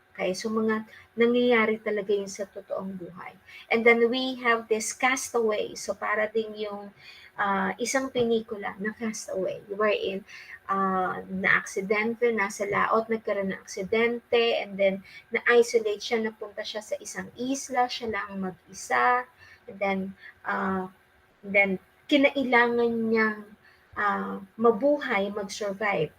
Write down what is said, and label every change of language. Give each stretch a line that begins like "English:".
Filipino: Okay, so mga nangyayari talaga yun sa totoong buhay.
English: And then we have this Castaway.
Filipino: So para ding yung isang pelikula na Castaway wherein na-aksidente, nasa laot, nagkaroon ng aksidente, and then na-isolate siya, napunta siya sa isang isla, siya lang mag-isa, and then kinailangan niyang mabuhay, mag-survive.